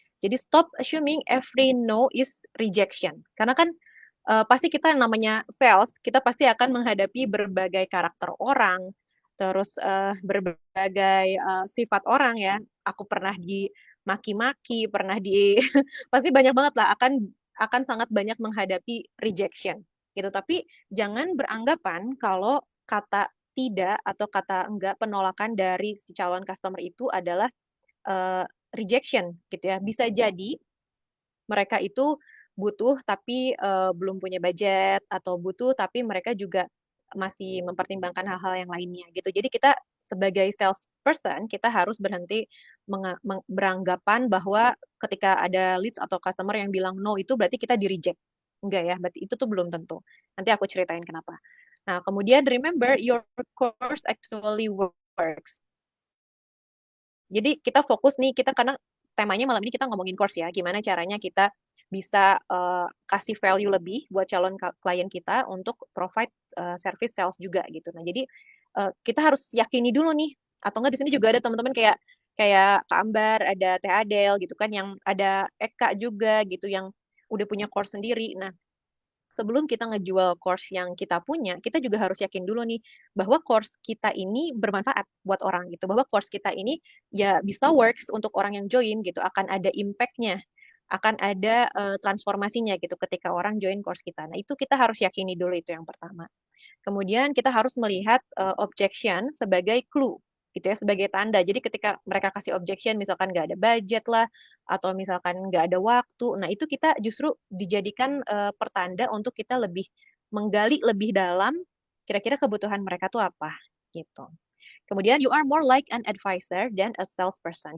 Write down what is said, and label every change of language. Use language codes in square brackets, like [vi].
[en] Jadi stop assuming every no is rejection. [id] Karena kan pasti kita namanya sales, kita pasti akan menghadapi berbagai karakter orang, terus berbagai sifat orang ya. Aku pernah dimaki-maki, pernah di pasti banyak banget lah akan sangat banyak menghadapi rejection gitu. Tapi jangan beranggapan kalau kata tidak atau kata enggak penolakan dari si calon customer itu adalah uh, rejection gitu ya. Bisa jadi mereka itu butuh tapi belum punya budget atau butuh tapi mereka juga masih mempertimbangkan hal-hal yang lainnya gitu. Jadi kita sebagai salesperson kita harus berhenti beranggapan bahwa ketika ada leads atau customer yang bilang no itu berarti kita di reject. Enggak ya, berarti itu tuh belum tentu. Nanti aku ceritain kenapa. [en] Nah, kemudian remember your course actually works. [id] Jadi kita fokus nih, kita karena temanya malam ini kita ngomongin course ya, gimana caranya kita bisa kasih value lebih buat calon klien kita untuk [en] provide service sales [id] juga gitu. Nah, jadi kita harus yakini dulu nih, atau enggak di sini juga ada teman-teman kayak kayak Kak Ambar, ada Teh Adel gitu kan, yang ada Eka juga gitu yang udah punya course sendiri. Nah, sebelum kita ngejual course yang kita punya, kita juga harus yakin dulu nih bahwa course kita ini bermanfaat buat orang gitu, bahwa course kita ini ya bisa works untuk orang yang join gitu, akan ada impact-nya, akan ada transformasinya gitu ketika orang join course kita. Nah, itu kita harus yakini dulu itu yang pertama. Kemudian kita harus melihat objection sebagai clue gitu ya, sebagai tanda. Jadi ketika mereka kasih objection, misalkan nggak ada budget lah, atau misalkan nggak ada waktu, nah itu kita justru dijadikan pertanda untuk kita lebih menggali lebih dalam kira-kira kebutuhan mereka tuh apa gitu. [en] Kemudian you are more like an advisor than a salesperson.